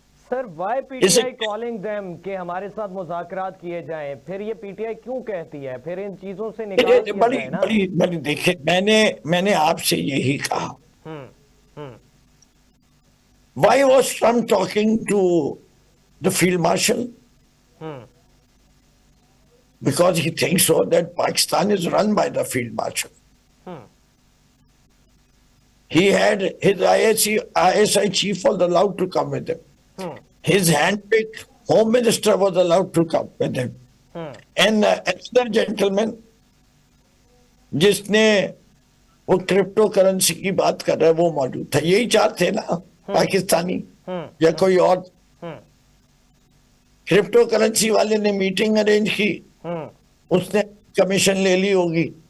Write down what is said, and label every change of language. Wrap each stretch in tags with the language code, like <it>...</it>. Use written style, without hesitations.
<en>sir why P T I calling them</en> <ur>کہ ہمارے ساتھ مذاکرات کیے جائیں, پھر یہ پی ٹی آئی کیوں کہتی ہے, پھر ان چیزوں سے نکال دیا جائے نا. بڑی دیکھیں, میں نے آپ سے یہی کہا,</ur> <en>why was Trump talking to the field marshal? Because he thinks so that Pakistan is run by the field marshal. He had his ISI chief was allowed to come with him. His handpicked home minister was allowed to come with him. And another gentleman,</en> <ur>جس نے وہ crypto currency کی بات کر رہا ہے, وہ موجود تھا. یہی چار تھے نا, پاکستانی یا کوئی اور. کرپٹو کرنسی والے نے میٹنگ ارینج کی, اس نے کمیشن لے لی ہوگی.</ur>